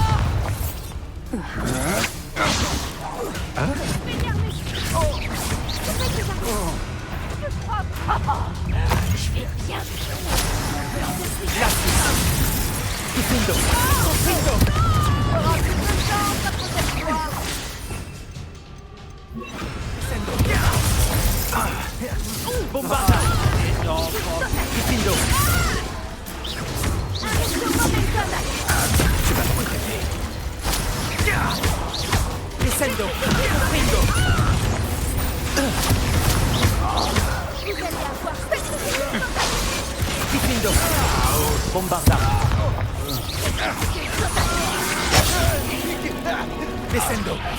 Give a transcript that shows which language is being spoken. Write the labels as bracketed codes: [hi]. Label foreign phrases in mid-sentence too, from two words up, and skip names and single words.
[fr] Diffindo! Confringo! Bombarda! Diffindo! Tu vas me regretter. Descendo! Confringo! Diffindo! Bombarda! Descendo!